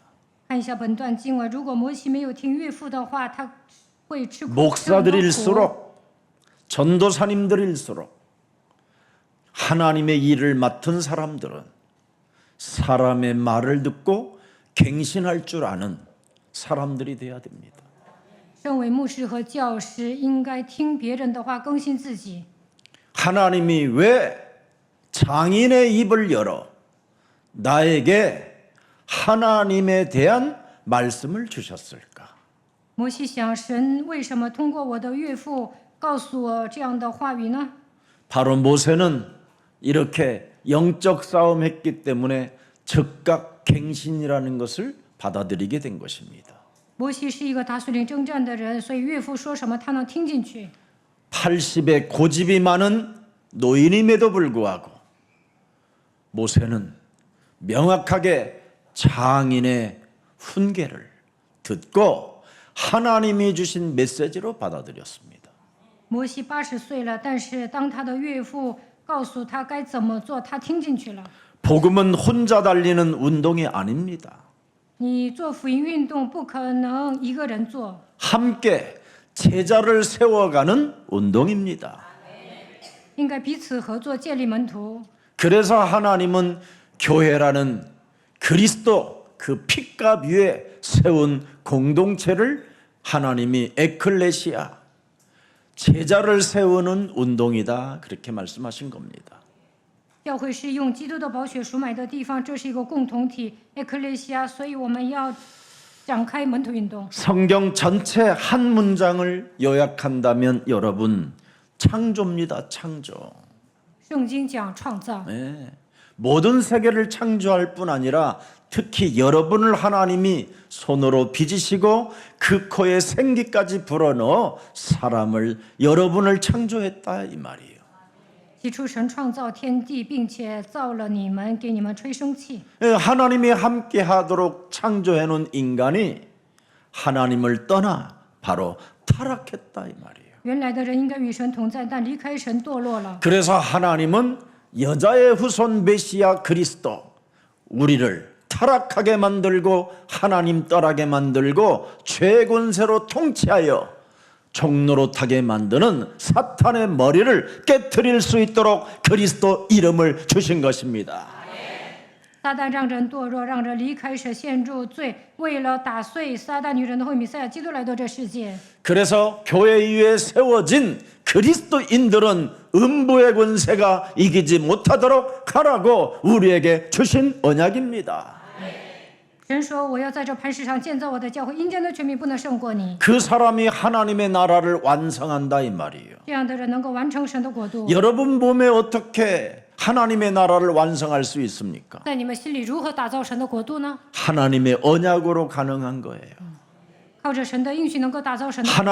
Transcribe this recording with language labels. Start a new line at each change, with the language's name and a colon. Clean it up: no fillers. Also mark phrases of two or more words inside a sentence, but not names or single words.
Chinese: 看一下本段经文，如果摩西没有听岳父的话，他会吃苦。
Korean: 목사들일수록 전도사님들일수록 하나님의 일을 맡은 사람들은 사람의 말을 듣고 갱신할 줄 아는 사람들이 돼야 됩니다.
Chinese: 身为牧师和教师，应该听别人的话，更新自己。
Korean: 하나님이 왜 장인의 입을 열어 나에게 하나님에 대한 말씀을 주셨을까?
Chinese: 摩西想，神为什么通过我的岳父告诉我这样的话语呢？
Korean: 바로 모세는 이렇게 영적 싸움했기 때문에 즉각 갱신이라는 것을 받아들이게 된 것입니다.
Chinese: 摩西是一个打属灵征战的人，所以岳父说什么他能听进去。
Korean: 80에 고집이 많은 노인임에도 불구하고 모세는 명확하게 장인의 훈계를 듣고 하나님이 주신 메시지로 받아들였습니다.
Chinese: 摩西80岁了，但是当他的岳父告诉他该怎么做，他听进去了。
Korean: 복음은 혼자 달리는 운동이 아닙니다.
Chinese: 你做福音运动不可能一个人做，
Korean: 함께 제자를 세워가는 운동입니다.
Chinese: 应该彼此合作建立门徒。
Korean: 그래서 하나님은 교회라는 그리스도 그 핏값 위에 세운 공동체를 하나님이 에클레시아 제자를 세우는 운동이다 그렇게 말씀하신 겁니다.
Chinese: 教会是用基督的宝血赎买的地方，这是一个共同体 ecclesia， 所以我们要展开门徒运动。
Korean: 성경 전체 한 문장을 요약한다면 여러분 창조입니다. 창조.
Chinese: 圣经讲创造，
Korean: 네. 모든 세계를 창조할 뿐 아니라 특히 여러분을 하나님이 손으로 빚으시고 그 코에 생기까지 불어넣어 사람을 여러분을 창조했다 이 말이에요.
Chinese: 起初神创造天地，并且造了你们，给你们吹生气。
Korean: 하나님이 함께하도록 창조해놓은 인간이 하나님을 떠나 바로 타락했다 이 말이에요.
Chinese: 原来的人应该与神同在，但离开神堕落了。
Korean: 그래서 하나님은 여자의 후손 메시아 그리스도 우리를 타락하게 만들고 하나님 떠나게 만들고 죄 권세로 통치하여 종노릇하게 만드는 사탄의 머리를 깨트릴 수 있도록 그리스도 이름을 주신 것입니다.
Chinese: 撒旦让人堕落，让人离开神，陷入罪。为了打碎撒旦女人的后弥赛亚基督来到这世界，
Korean: 그래서 교회 위에 세워진 그리스도인들은 음부의 권세가 이기지 못하도록 하라고 우리에게 주신 언약입니다.
Chinese: 神说：“我要在这磐石上建造我的教会，阴间的权柄不能胜过你。
Korean: 그 사람이 하나님의 나라를 완성한다 이 말이에요.
Chinese: 这样的人能够完成神的国度。
Korean: 여러분 몸에 어떻게 하나님의 나라를 완성할 수 있습니까?
Chinese: 在你们心里如何打造神的国度呢？
Korean: 하나님의 언약으로 가능한 거예요.
Chinese: 靠着神的应许能够打造神的国度。